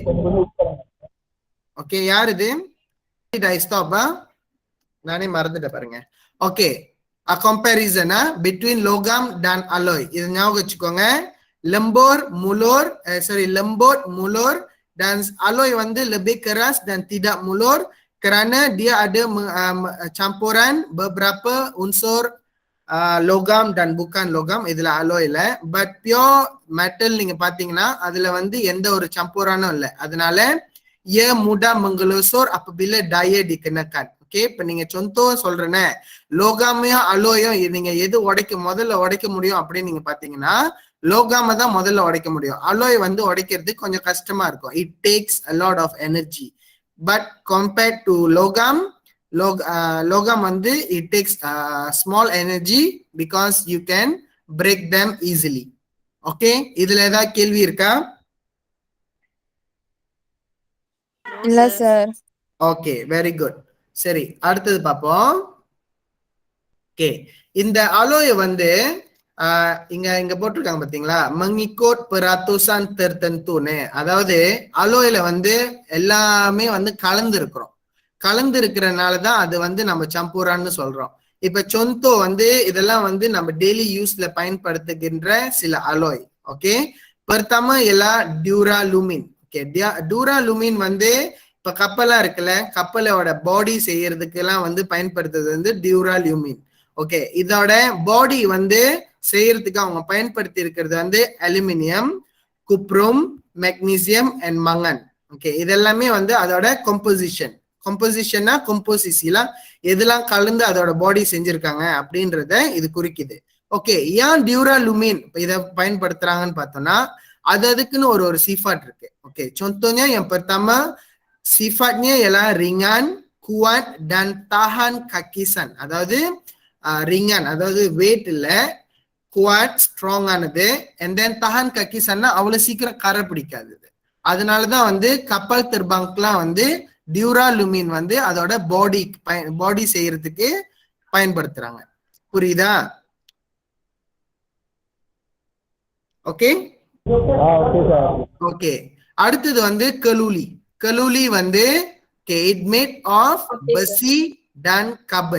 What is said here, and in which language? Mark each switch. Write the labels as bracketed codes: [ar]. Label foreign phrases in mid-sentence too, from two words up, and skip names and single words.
[ms] Okey, [ta] யார் இது? [en] I stop [ta] நானே மறந்துட்டேன் பாருங்க. ஓகே, [en] a comparison between [ms] logam dan [en] alloy. [ta] இது ஞாபகம் வச்சுக்கோங்க. [ms] lembut mulur dan alloy வந்து lebih keras dan tidak mulur kerana dia ada campuran beberapa unsur logam dan bukan logam. [ta] இதுல alloy இல்ல. [en] But pure metal [ta] நீங்க பாத்தீங்கன்னா அதுல வந்து எந்த ஒரு campuranum இல்ல. [ms] அதனால ia mudah menggelosor apabila daya dikenakan. [ta] ஓகே, இப்ப நீங்க contoh சொல்றேனே, லோகாமையும் அலோயும் நீங்க எது முதல்ல உடைக்க முடியும் அப்படின்னு நீங்க பாத்தீங்கன்னா லோகாம தான் முதல்ல உடைக்க முடியும். அலோய் வந்து உடைக்கிறது கொஞ்சம் கஷ்டமா இருக்கும். [en] it takes a lot of energy. but compared to [ms] logam, logam [en] வந்து it takes small energy because you can break them easily. [ta] Okay, இதுல ஏதாவது கேள்வி இருக்கா? இல்ல சார். ஓகே, [en] very good. [ta] சரி, அடுத்தது பார்ப்போம். ஓகே, இந்த அலோய் வந்து இங்க இங்க போட்டிருக்காங்க பாத்தீங்களா, [ms] mengikut peratusan tertentuன்னு. [ta] அதாவது அலோயில வந்து எல்லாமே வந்து கலந்து இருக்கிறோம். கலந்து இருக்கிறனாலதான் அது வந்து நம்ம சம்பூரான்னு சொல்றோம். இப்ப சொந்தோ வந்து இதெல்லாம் வந்து நம்ம [en] daily use [ta] பயன்படுத்துகின்ற சில அலோய். ஓகே, [ms] pertama ialah duralumin. [ta] ஓகே, டூராலுமின் வந்து இப்ப கப்பலா இருக்குல்ல, கப்பலோட பாடி செய்யறதுக்கு எல்லாம் வந்து பயன்படுத்துறது வந்து டியூராலுமின். ஓகே, இதோட பாடி வந்து செய்யறதுக்கு அவங்க பயன்படுத்தி இருக்கிறது வந்து அலுமினியம், குப்ரம், மெக்னீசியம் அண்ட் மங்கன். ஓகே, இதெல்லாமே வந்து அதோட கம்போசிஷன்னா கம்போசிசில எதெல்லாம் கலந்து அதோட பாடி செஞ்சிருக்காங்க அப்படின்றத இது குறிக்குது. ஓகே, ஏன் டியூராலுமின் இதை பயன்படுத்துறாங்கன்னு பார்த்தோம்னா அதுக்குன்னு ஒரு சிஃபாட் இருக்கு. ஓகே, [ms] contohnya yang pertama sifatnya ialah ringan, kuat dan tahan kakisan. [ta] அதாவது ringan அதாவது weight இல்ல, குவாட் ஸ்ட்ராங் ஆனது, [en] and then [ms] tahan kakisanனா [ta] அவ்வளவு சீக்கிரம் கரை பிடிக்காது. அதனாலதான் வந்து [ms] kapal terbang [ta] வந்து டியூராலுமின் வந்து அதோட பாடி செய்யறதுக்கு பயன்படுத்துறாங்க. புரியுதா? ஓகே ஓகே, அடுத்தது வந்து கலூலி வந்து [en] it made of [ms] besi dan carbon.